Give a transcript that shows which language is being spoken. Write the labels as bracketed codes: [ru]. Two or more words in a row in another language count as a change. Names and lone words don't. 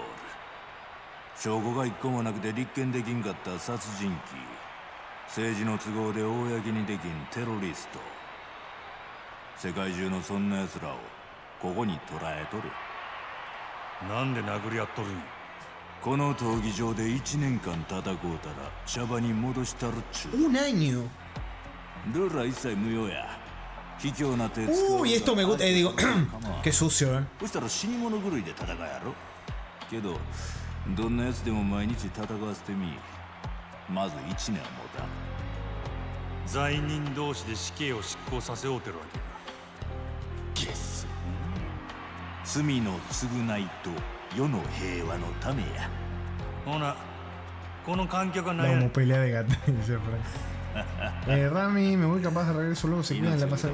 [ja] 証拠が一個もなくて立件できんかった殺人鬼、政治の都合で公にできんテロリスト、世界中のそんな奴らをここに捕らえとる。なんで殴り合っとるんや。この闘技場で1年間戦うたら茶場に戻したるっちゅう。 [es] Un año. [ja] ルールは一切無用や。卑怯な手つか [es] Uy, esto me gusta. Digo, qué sucio, [ja] そしたら死に物狂いで戦うやろ。けどどんなやつでも毎日戦わせてみ。まず1年は持たん。罪人同士で死刑を執行させようてるわけや。ゲス。罪の償いと世の平和のためや。ほな、この観客は何 [es] La [ja] や。 [es] como pelea de gatas, dice Frank. Rami, me voy capaz de regreso luego se cuidan la pasada.